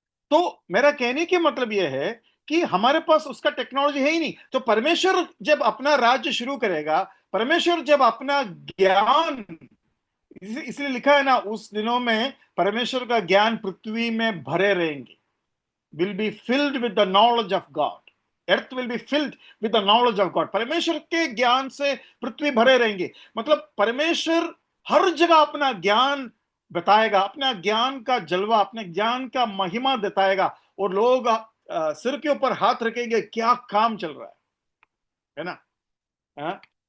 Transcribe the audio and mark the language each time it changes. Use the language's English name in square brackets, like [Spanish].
[Hindi] तो मेरा कहने के मतलब यह है कि हमारे पास उसका टेक्नोलॉजी है ही नहीं। तो परमेश्वर जब अपना राज्य शुरू करेगा, परमेश्वर जब अपना ज्ञान, इसलिए लिखा है ना, उस दिनों में परमेश्वर का ज्ञान पृथ्वी में भरे रहेंगे, [English] will be filled with the knowledge of God. Earth will be filled with the knowledge of God. [Hindi] परमेश्वर के ज्ञान से पृथ्वी भरे रहेंगे। मतलब परमेश्वर हर जगह अपना ज्ञान बताएगा, अपना ज्ञान का जलवा, अपने ज्ञान का महिमा बताएगा, और लोग सिर के ऊपर हाथ रखेंगे, क्या काम चल रहा है ना?